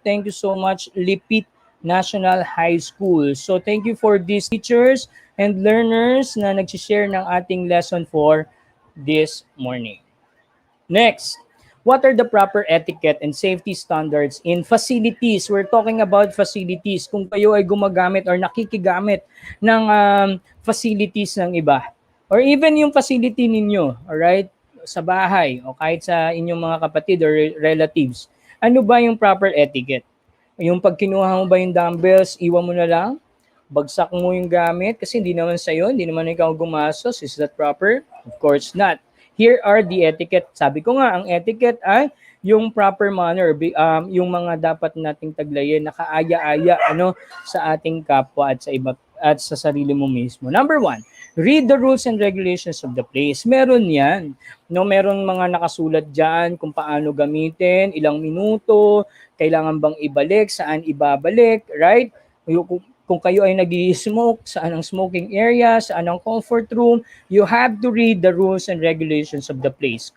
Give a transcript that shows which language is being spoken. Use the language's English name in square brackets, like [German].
[English] Thank you so much, Lipit National High School. So thank you for these teachers and learners [Filipino] na nag-share ng ating [English] lesson for this morning. Next, what are the proper etiquette and safety standards in facilities? We're talking about facilities. [Filipino] Kung kayo ay gumagamit or nakikigamit ng facilities ng iba, or even yung facility ninyo, alright, sa bahay o kahit sa inyong mga kapatid or relatives, ano ba yung proper etiquette? Yung pag kinuha mo ba yung dumbbells, iwan mo na lang? Bagsak mo yung gamit kasi hindi naman sa'yo, hindi naman ikaw gumastos. [English] Is that proper? Of course not. Here are the etiquette. [Filipino] Sabi ko nga, ang etiquette ay yung proper manner, yung mga dapat nating taglayin, nakaaya-aya sa ating kapwa at sa iba at sa sarili mo mismo. [English] Number 1, read the rules and regulations of the place. [Filipino] Meron yan. Meron mga nakasulat dyan kung paano gamitin, ilang minuto, kailangan bang ibalik, saan ibabalik, right? Kung kayo ay nag-i-smoke, saan ang smoking area, saan ang comfort room, [English] you have to read the rules and regulations of the place.